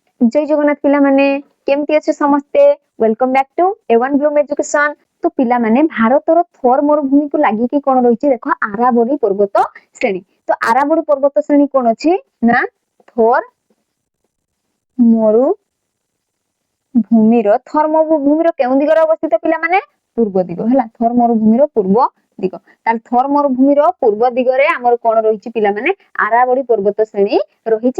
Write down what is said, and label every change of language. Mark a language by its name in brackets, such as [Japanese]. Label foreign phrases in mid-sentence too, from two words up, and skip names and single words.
[Odia] ଜୟ ଜଗନ୍ନାଥ ପିଲା ମାନେ କେମିତି ଅଛ ସମସ୍ତେ [English] Welcome back to A1 Bloom Education. [Odia] ତ ପିଲା ମାନେ ଭାରତର ଥର ମରୁଭୂମି କୁ ଲାଗି କି କଣ ରହିଛି ଦେଖ ଆରାବଳୀ ପର୍ବତ ଶ୍ରେଣୀ। ତ ଆରାବଳୀ ପର୍ବତ ଶ୍ରେଣୀ କଣ ଅଛି ନା ଥର ମରୁଭୂମିର ଥର ମରୁଭୂମିର କେଉଁ ଦିଗରେ ଅବସ୍ଥିତ ପିଲା ମାନେ ପୂର୍ବ ଦିଗ ହେଲା ଥର ମରୁଭୂମିର ପୂର୍ବ ଦିଗ ତାଲ ଥର ମରୁଭୂମିର ପୂର୍ବ ଦିଗରେ ଆମର କଣ ରହିଛି ପିଲା ମାନେ ଆରାବଳୀ ପର୍ବତ ଶ୍ରେଣୀ ରହିଛି।